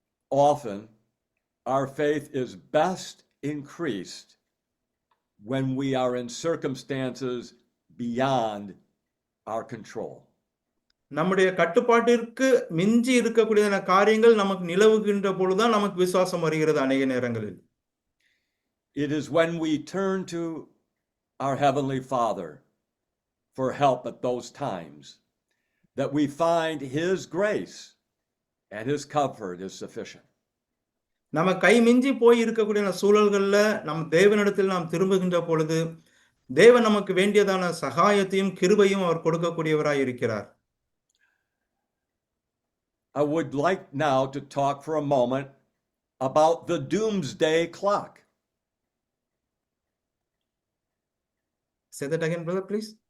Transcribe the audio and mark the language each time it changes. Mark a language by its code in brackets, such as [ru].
[en] often our faith is best increased when we are in circumstances beyond our control. [ta] நம்முடைய கட்டுப்பாட்டிற்கு மிஞ்சி இருக்கக்கூடியதான காரியங்கள் நமக்கு நிலவுகின்ற பொழுதுதான் நமக்கு விசுவாசம் வருகிறது அநேக நேரங்களில். [en] It is when we turn to our Heavenly Father for help at those times that we find His grace and His comfort is sufficient. [ta] நம்ம கை மிஞ்சி போய் இருக்கக்கூடிய சூழல்கள்ல நம் தேவனிடத்தில் நாம் திரும்புகின்ற பொழுது தேவன் நமக்கு வேண்டியதான சகாயத்தையும் கிருபையும் அவர் கொடுக்கக்கூடியவராய் இருக்கிறார். [en] I would like now to talk for a moment about the doomsday clock. Say that again, brother, please.